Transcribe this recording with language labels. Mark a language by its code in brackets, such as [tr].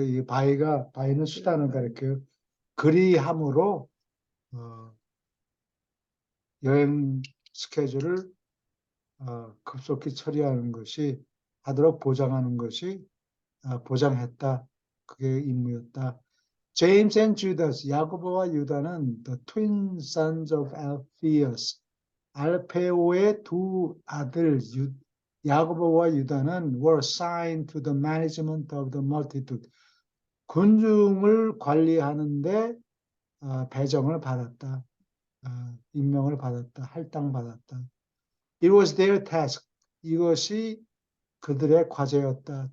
[ko] 이 바이는 수단을 가리켜요. 그리함으로 여행 스케줄을 급속히 처리하는 것이 하도록 보장하는 것이 보장했다. 그게 임무였다. [en] 제임스 앤 주다스, [ko] 야고보와 유다는 [en] the twin sons of Alphaeus, [ko] 알페오의 두 아들 야고보와 유다는 [en] were assigned to the management of the multitude. [ko] 군중을 관리하는데 배정을 받았다. 임명을 받았다. 할당받았다. [en] It was their task. [ko] 이것이 그들의 과제였다.